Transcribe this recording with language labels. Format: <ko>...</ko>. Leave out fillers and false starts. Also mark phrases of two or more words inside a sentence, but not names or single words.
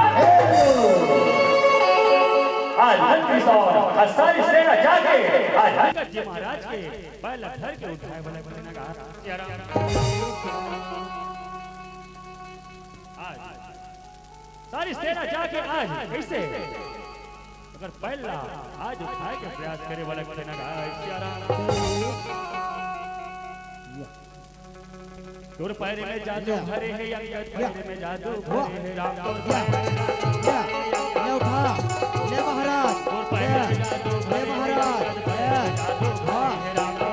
<hne>आज मंत्री और सारी सेना जाके आज अंगद जी महाराज के पहला घर के उठाए वाले कहने लगा सिया राम आज सारी सेना जाके आज कैसे अगर पहला आज उठाए के प्रयास करे वाला कहने लगा सिया राम तोर पैरे में जादू भरे है अंगद पैरे में जादू भरे है राम तोर ले उठा ले महाराज तोर पैरे में जादू भरे है महाराज जादू भरे है राम तोर</hne>